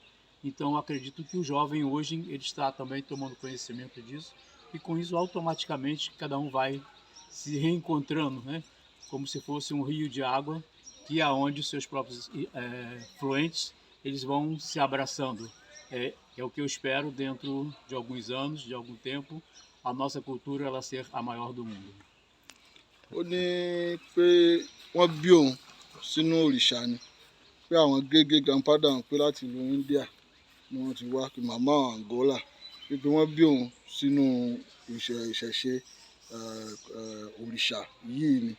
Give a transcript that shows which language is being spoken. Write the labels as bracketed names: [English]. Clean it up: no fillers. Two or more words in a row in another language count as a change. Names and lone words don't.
[Portuguese] Então acredito que o jovem hoje ele está também tomando conhecimento disso, e com isso automaticamente cada um vai se reencontrando, né? Como se fosse um rio de água, que é onde os seus próprios fluentes eles vão se abraçando. É o que eu espero dentro de alguns anos, de algum tempo, a nossa cultura ela ser a maior do mundo. [Yoruba] Ó ní pé wọ́n bí òun sínú òrìṣà ni, pé àwọn gégé grandfather òun pé láti ìlú India ni wọ́n ti wá, kí màmá Angola, pé wọ́n bí òun sínú ìṣẹ̀ṣe òrìṣà yìí ni.